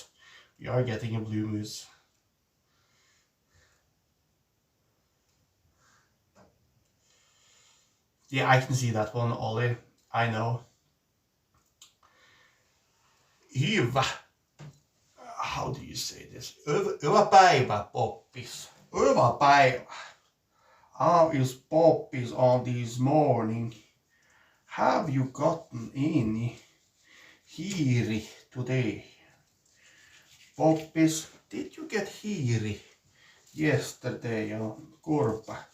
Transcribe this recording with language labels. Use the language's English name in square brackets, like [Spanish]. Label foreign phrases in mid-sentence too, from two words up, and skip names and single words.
[English] You are getting a blue moose. Yeah, I can see that one, Ollie. I know. Hyvä. How do you say this? [Finnish] Hyvä päivä, Poppis. Hyvä päivä. [English] How is Poppis on this morning? Have you gotten any hiiri today? Poppis, did you get hiiri yesterday on Kurpa?